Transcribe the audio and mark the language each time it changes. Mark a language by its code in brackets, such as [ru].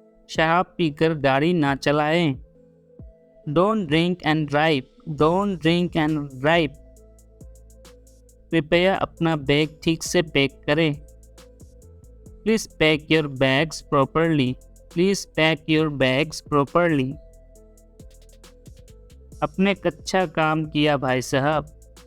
[hi] शराब पीकर गाड़ी ना चलाएं। [en] Don't drink and drive. Don't drink and drive. [hi] कृपया अपना बैग ठीक से पैक करें। [en] Please pack your bags properly. Please pack your bags properly. [hi] अपने अच्छा काम किया भाई साहब।